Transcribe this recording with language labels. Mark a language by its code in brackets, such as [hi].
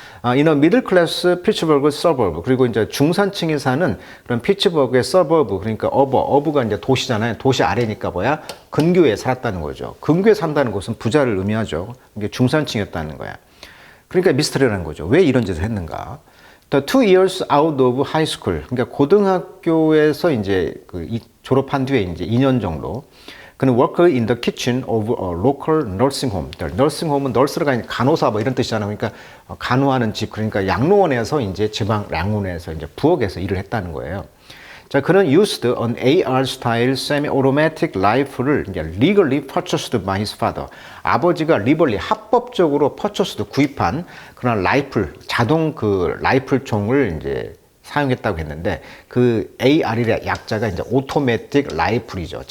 [en] in a middle class [ko] 피츠버그 suburb, 그리고 이제 중산층이 사는 그런 피츠버그의 suburb, 그러니까 어부가 이제 도시잖아요. 도시 아래니까 뭐야? 근교에 살았다는 거죠. 근교에 산다는 것은 부자를 의미하죠. 이게 중산층이었다는 거야. 그러니까 미스터리라는 거죠. 왜 이런 짓을 했는가? [en] The 2 years out of high school. [ko] 그러니까 고등학교에서 이제 졸업한 뒤에 이제 2년 정도. 그는 [en] work in the kitchen of a local nursing home. [ko] nursing home은 nurse가 아니라 간호사 뭐 이런 뜻이잖아요. 그러니까 간호하는 집. 그러니까 양로원에서 이제 지방 양로원에서 이제 부엌에서 일을 했다는 거예요. 자, 그는 [en] used an AR style semi-automatic rifle를 이제 legally purchased by his father. [ko] 아버지가 legally 합법적으로 purchased 구입한 그런 라이플, 자동 그 라이플 총을 이제 사용했다고 했는데 그 AR의 약자가 이제 automatic rifle이죠.